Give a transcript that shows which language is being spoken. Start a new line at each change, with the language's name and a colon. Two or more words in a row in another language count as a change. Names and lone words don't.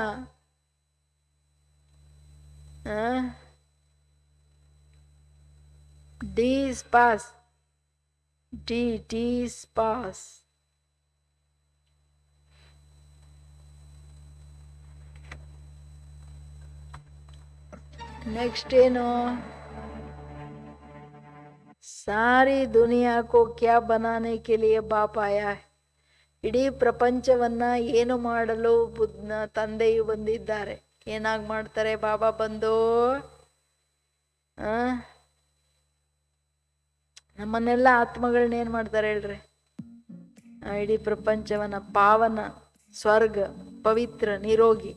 Kannada: ಡೀಸ್ ಪಾಸ್, ಡೀಸ್ ಪಾಸ್. नेक्स्ट ಏನು?
Hindi: सारी दुनिया को क्या बनाने के लिए बाप आया है?
Kannada: ಇಡೀ ಪ್ರಪಂಚವನ್ನ ಏನು ಮಾಡಲು ತಂದೆಯು ಬಂದಿದ್ದಾರೆ. ಏನಾಗಿ ಮಾಡ್ತಾರೆ ಬಾಬಾ ಬಂದು? ನಮ್ಮನ್ನೆಲ್ಲ ಆತ್ಮಗಳನ್ನ ಏನ್ ಮಾಡ್ತಾರೆ ಹೇಳ್ರಿ? ಇಡೀ ಪ್ರಪಂಚವನ್ನ ಪಾವನ, ಸ್ವರ್ಗ, ಪವಿತ್ರ, ನಿರೋಗಿ.